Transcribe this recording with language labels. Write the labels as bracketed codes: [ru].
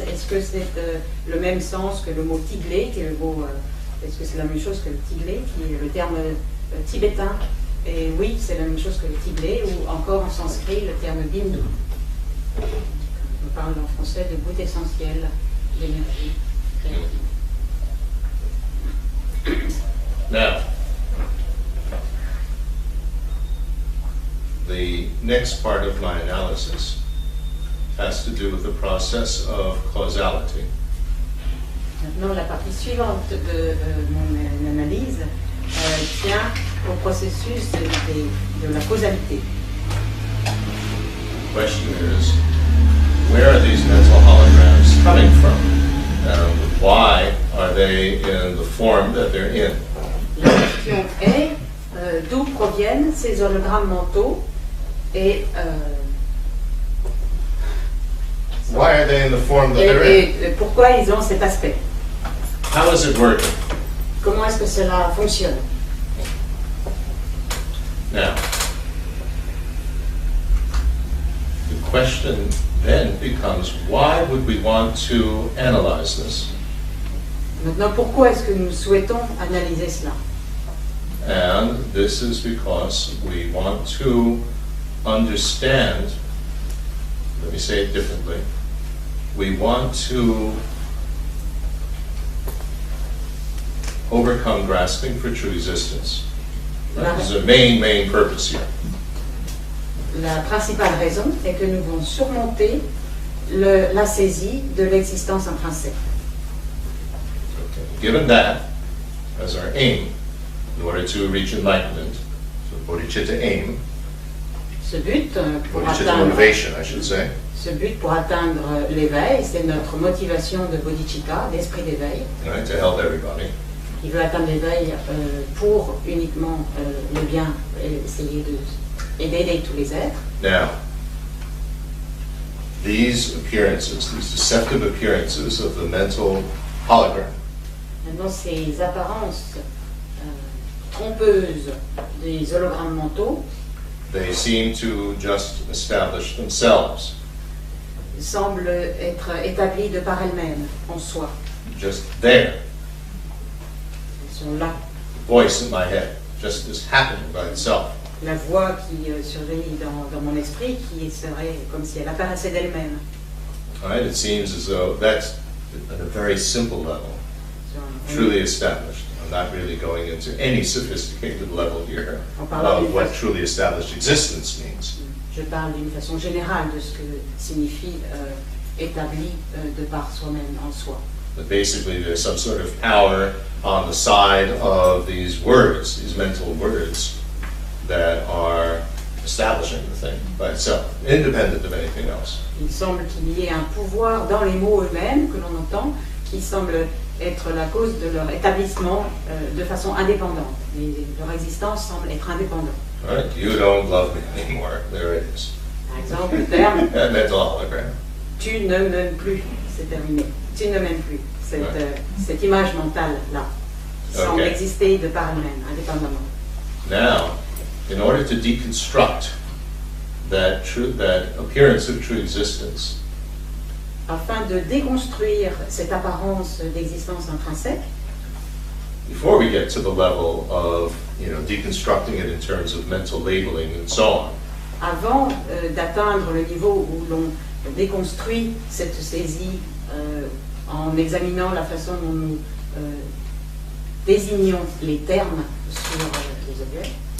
[fr] Est-ce que c'est le même sens que le mot tiglé, qui est le mot, est-ce que c'est la même chose que le tiglé, qui est le terme tibétain? Et oui, c'est la même chose que le tiglé, ou encore en sanskrit le terme bindu. On parle en français de goutte essentielle d'énergie créative. [en] Now, the next part of my analysis has to do with the process of causality. [fr] Maintenant, la partie suivante de mon analyse tient au processus de la causalité. [en] The question is, where are these mental holograms coming from? And why are they in the form that they're in? [fr] La question est d'où proviennent ces hologrammes mentaux et [en] why are they in the form that they're in? [fr] Et pourquoi ils ont cet aspect? [en] How is it working? [fr] Comment est-ce que cela fonctionne? [en] Now, the question then becomes, why would we want to analyze this? [fr] Maintenant, pourquoi est-ce que nous souhaitons analyser cela? [en] And this is because we want to understand, let me say it differently, we want to overcome grasping for true existence. That is the main purpose here. [fr] La principale raison est que nous voulons surmonter la saisie de l'existence intrinsèque. [en] Okay. Given that as our aim, in order to reach enlightenment, so bodhicitta aim, [fr] Ce but pour [sa] bodhicitta [fr] atteindre, [en] motivation, I should say, [fr] ce but pour atteindre l'éveil, c'est notre motivation de bodhicitta, d'esprit d'éveil, [en] right, to help everybody. [fr] qui veut atteindre l'éveil pour uniquement le bien et essayer d'aider tous les êtres. [en] Now, these appearances, these deceptive appearances of the mental hologram, [fr] Maintenant, ces apparences trompeuses des hologrammes mentaux [en] they seem to just establish themselves, [fr] semblent être établies de par elles-mêmes, en soi. [en] just there. [fr] Elles sont là. [en] Voice in my head, just is happening by itself. [fr] La voix qui surgit dans mon esprit, qui serait comme si elle apparaissait d'elle-même. [en] All right, it seems as though that's at a very simple level, truly established. I'm not really going into any sophisticated level here of what truly established existence means. [fr] Je parle d'une façon générale de ce que signifie établi de par soi-même, en soi. [en] But basically there's some sort of power on the side of these words, these mental words, that are establishing the thing by itself, independent of anything else. [fr] Il semble qu'il y ait un pouvoir dans les mots eux-mêmes que l'on entend, qui semble être la cause de leur établissement de façon indépendante. Leur existence semble être indépendante. [en] All right, you don't love me anymore. There it is. [fr] Par exemple, le terme [en] That mental hologram. [fr] « tu ne m'aimes plus », c'est terminé. Tu ne m'aimes plus. Cette image mentale-là, qui semble [en] Okay. [fr] exister de par elle-même, indépendamment. [en] Now, in order to deconstruct that appearance of true existence, [fr] Afin de déconstruire cette apparence d'existence intrinsèque, [en] before we get to the level of, deconstructing it in terms of mental labeling and so on, [fr] avant d'atteindre le niveau où l'on déconstruit cette saisie en examinant la façon dont nous désignons les termes sur les objets,